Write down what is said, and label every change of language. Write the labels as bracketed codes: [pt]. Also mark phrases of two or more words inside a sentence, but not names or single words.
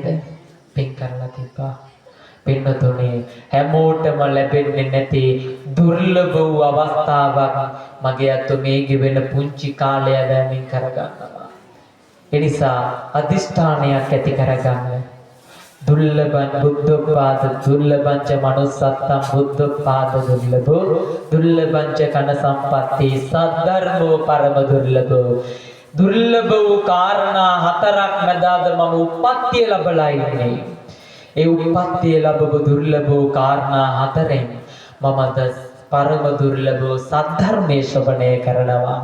[si] පින් කරලා තිබ්බා. පින්වතුනි හැමෝටම ලැබෙන්නේ නැති දුර්ලභ වූ අවස්ථාවක් මගේ අත්තු මේ ගෙවෙන පුංචි කාලය දැමින් කරගන්නවා. එනිසා අදිෂ්ඨානයක් ඇති කරගන්න. [pi] දුර්ලභං බුද්ධෝපාද දුර්ලභං ච manussත්තං බුද්ධෝපාද දුර්ලභෝ දුර්ලභං ච කන සම්පatti සද්ධර්මෝ පරම දුර්ලභෝ. [si] දුර්ලභ වූ කාරණා හතරක් මැදාද මම උප්පත්තිය ලැබලා ඉන්නේ. ඒ උප්පත්තිය ලැබපු දුර්ලභ වූ කාරණා හතරෙන් මම අද පරම දුර්ලභ වූ සද්ධර්මයේ ශ්‍රවණය කරනවා.